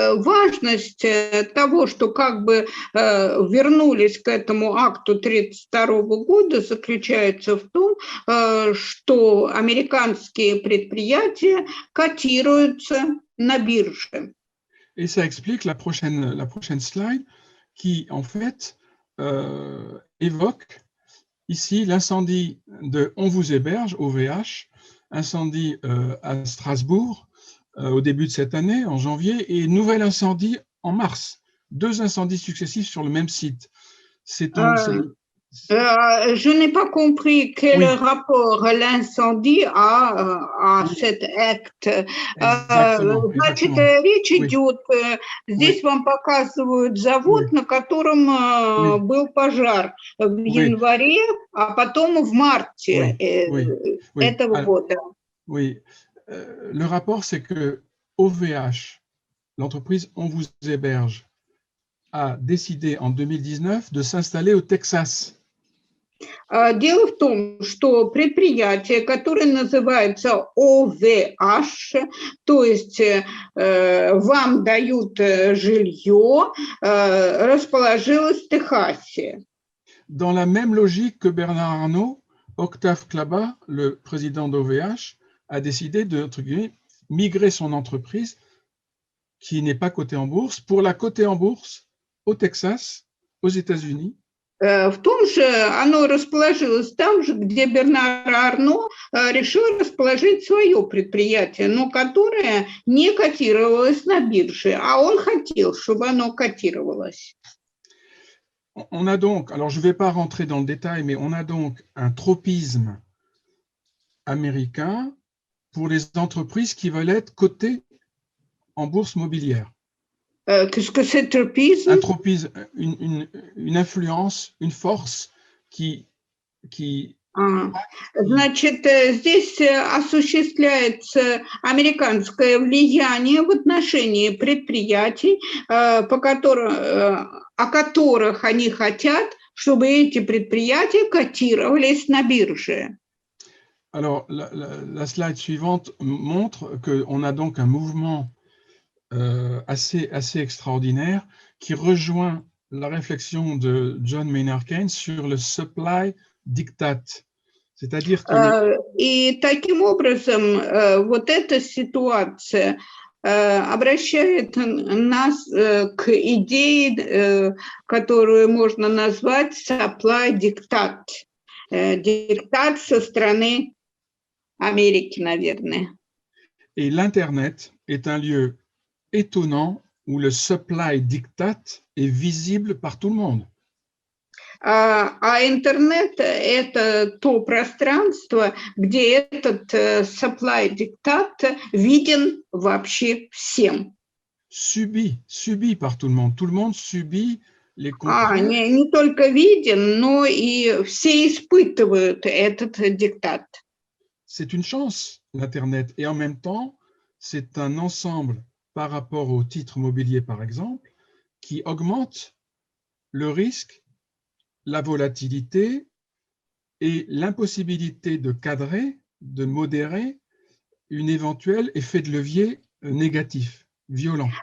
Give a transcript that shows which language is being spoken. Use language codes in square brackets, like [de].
[ru] важность того, что как бы вернулись к этому акту 1932 года, заключается в том, что американские предприятия котируются на бирже. [fr] Et ça explique la prochaine slide qui, en fait, évoque ici l'incendie de On vous héberge, OVH, incendie à Strasbourg au début de cette année, en janvier, et nouvel incendie en mars. 2 incendies successifs sur le même site. Je n'ai pas compris quel rapport l'incendie a à cet acte. [ru] Значит, речь идет, здесь вам показывают завод, на котором был пожар в январе, а потом в марте этого года. [fr] Oui, le rapport, c'est que OVH l'entreprise On vous héberge a décidé en 2019 de s'installer au Texas. [ru] Дело в том, что предприятие, которое называется ОВH, то есть вам дают жилье, расположилось в Техасе. [fr] Dans la même logique que Bernard Arnault, Octave Klaba, le président d'OVH, a décidé de, entre guillemets, migrer son entreprise qui n'est pas cotée en bourse pour la coter en bourse au Texas, aux États-Unis. [ru] В том же оно расположилось там же, где Бернар Арно решил расположить свое предприятие, но которое не котировалось на бирже, а он хотел, чтобы оно котировалось. [fr] On a donc, alors je ne vais pas rentrer dans le détail, mais on a donc un tropisme américain pour les entreprises qui veulent être cotées en bourse mobilière. Qu'est-ce que c'est tropisme? Un tropisme, une influence, une force qui [ru] Значит, здесь осуществляется американское влияние в отношении предприятий, о которых они хотят, чтобы эти предприятия котировались на бирже. [fr] Alors, la slide suivante montre qu'on a donc un mouvement assez extraordinaire qui rejoint la réflexion de John Maynard Keynes sur le supply diktat. C'est-à-dire que... [ru] И таким образом вот эта ситуация обращает нас к идее, которую можно назвать supply diktat. Диктат со стороны Америки, наверное. [fr] Et l'Internet est un lieu étonnant où le supply diktat est visible par tout le monde. [ru] А интернет – это то пространство, где этот supply диктат виден вообще всем. [fr] Subi par tout le monde. Tout le monde subit les contraintes. [ru] Не только виден, но и все испытывают этот диктат. [fr] C'est une chance, l'Internet. Et en même temps, c'est un ensemble par rapport aux titres mobiliers, par exemple, qui augmente le risque, la volatilité et l'impossibilité de cadrer, de modérer un éventuel effet de levier négatif, violent.